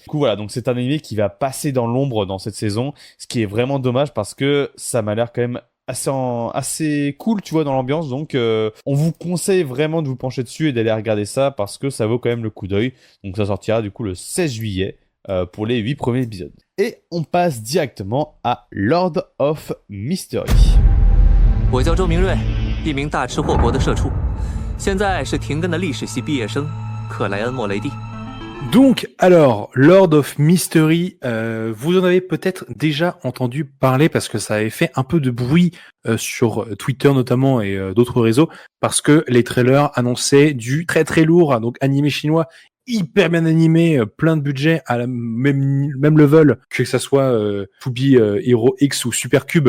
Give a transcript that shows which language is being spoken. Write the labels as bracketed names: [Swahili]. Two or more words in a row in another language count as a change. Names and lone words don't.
[French] Du coup, voilà, donc c'est un animé qui va passer dans l'ombre dans cette saison, ce qui est vraiment dommage parce que ça m'a l'air quand même assez cool, tu vois, dans l'ambiance. Donc, on vous conseille vraiment de vous pencher dessus et d'aller regarder ça parce que ça vaut quand même le coup d'œil. Donc, ça sortira du coup le 16 juillet pour les 8 premiers épisodes. Et on passe directement à Lord of Mystery. [Chinese] 我叫周明瑞，一名大吃货国的社畜，现在是停更的历史系毕业生，克莱恩·莫雷蒂。 [French] Donc, alors, Lord of Mystery, vous en avez peut-être déjà entendu parler parce que ça avait fait un peu de bruit sur Twitter notamment et d'autres réseaux parce que les trailers annonçaient du très très lourd, donc animé chinois hyper bien animé, plein de budget à la même level que ça soit To Be Hero X ou Supercube.